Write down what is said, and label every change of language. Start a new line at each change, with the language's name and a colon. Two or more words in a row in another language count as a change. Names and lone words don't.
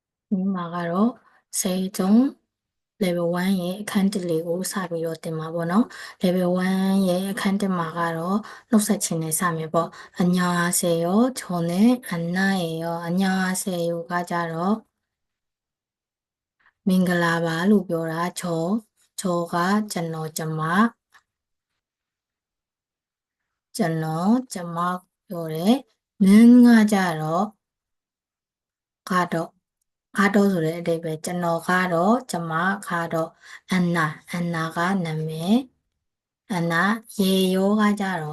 Burmese: မှာကတော့세종 level 1ရဲ့အခန်း1လေးကိုစပြီးတော့တင်ပါပေါ့နော် level 1ရဲ့အခန်း1မှာကတော့နှုတ်ဆက်ခြင်းနဲ့စမယ်ပေါ့
Korean: 안녕하세요 저는 안나예요 안녕하세요가
Burmese: ကြတော့မင်္ဂလာပါလို့ပြောတာ저가ကျွန်တော်ပြောတယ်는가ကြတော့ ကတော့ဆိုတဲ့အဓိပ္ပာယ်ကျွန်တော်ကတော့ကျမကတော့안나가နာမည်안나ရေရောကကြတော့